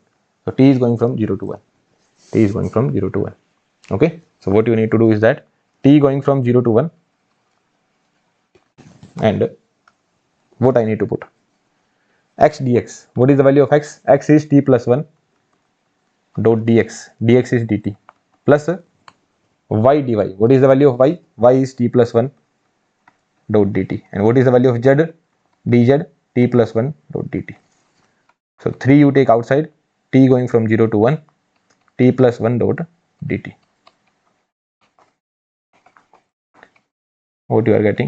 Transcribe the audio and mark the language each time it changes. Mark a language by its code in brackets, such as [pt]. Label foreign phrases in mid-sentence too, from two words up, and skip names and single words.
[en] So t is going from 0 to 1. T is going from 0 to 1. Okay. So what you need to do is that t going from 0 to 1, and what I need to put? X dx. What is the value of x? X is t plus 1 dot dx. Dx is dt plus y dy. What is the value of y? Y is t plus 1 dot dt. And what is the value of z? dz, t plus 1 dot dt. So 3 you take outside, t going from 0 to 1, t plus 1 dot dt. What you are getting?